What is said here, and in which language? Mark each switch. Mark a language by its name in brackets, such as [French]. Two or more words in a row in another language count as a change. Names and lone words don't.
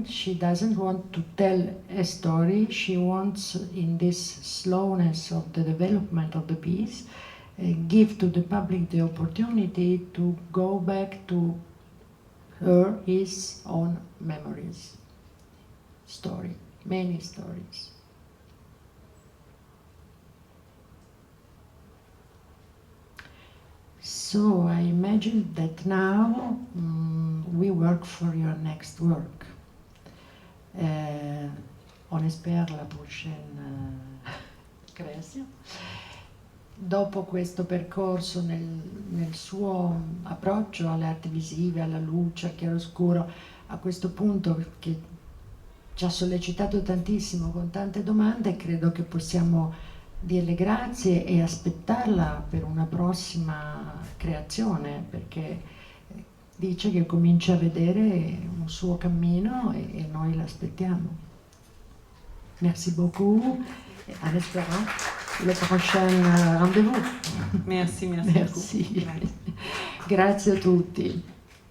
[English] She doesn't want to tell a story. She wants, in this slowness of the development of the piece, give to the public the opportunity to go back to his own memories, story, many stories. So I imagine that now we work for your next work. [French] On espère la prochaine création. [Italian] Dopo questo percorso nel suo approccio alle arti visive, alla luce, al chiaroscuro, a questo punto che ci ha sollecitato tantissimo con tante domande, credo che possiamo dirle grazie e aspettarla per una prossima creazione, perché dice che comincia a vedere un suo cammino e noi l'aspettiamo. [French] Merci beaucoup, en espérant le prochain rendez-vous. Merci. Merci. [Italian] Grazie a tutti.